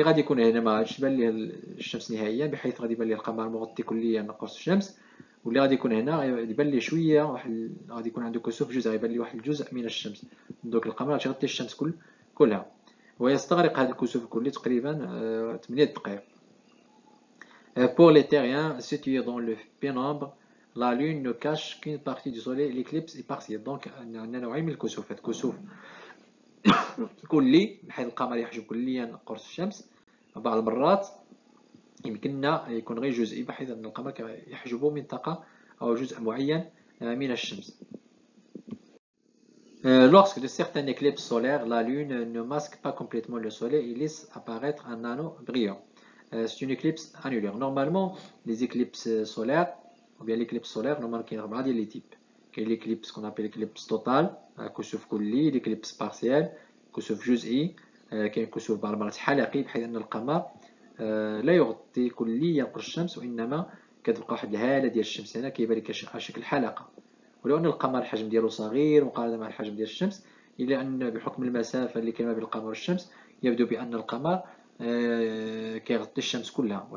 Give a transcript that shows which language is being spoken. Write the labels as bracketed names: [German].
[Arabic] اللي غادي يكون هنا ما غاديش تبان ليه الشمس نهائيا، بحيث غادي يبان ليه القمر مغطي كليا قرص الشمس. واللي غادي يكون هنا يبان ليه شويه واحد، غادي يكون عنده كسوف جزئي، يبان ليه واحد الجزء من الشمس. دونك القمر غادي يغطي الشمس كلها، ويستغرق هذا الكسوف الكلي تقريبا 8 دقائق. [French] Pour les terriens situés dans le pénombre, la lune ne cache qu'une partie du soleil. L'éclipse est partielle. [Arabic] Donc عندنا نوعين من الكسوفات، كسوف كلي بحيث القمر يحجب كليا قرص الشمس، بعض المرات يمكننا يكون غير جزئي بحيث ان القمر يحجب منطقة او جزء معين من الشمس. [French] Lorsque de certaines éclipses solaires, la lune ne masque pas complètement le soleil et laisse apparaître un anneau brillant. C'est une éclipse annulaire. Normalement, les éclipses solaires, ou bien l'éclipse solaire, normalement il y a 4 ديال les types. Il y a l'éclipse qu'on appelle l'éclipse totale, [Arabic] كسوف كلي، [French] l'éclipse partielle، [Arabic] كسوف جزئي، كاين كسوف بعض المرات حلقي بحيث ان القمر لا يغطي كليا قرص الشمس، وانما كتبقى واحد الهاله ديال الشمس هنا كيبان لك على شكل حلقه. ولو ان القمر الحجم ديالو صغير مقارنه مع الحجم ديال الشمس، الا ان بحكم المسافه اللي كاينه بين القمر والشمس يبدو بان القمر كيغطي الشمس كلها.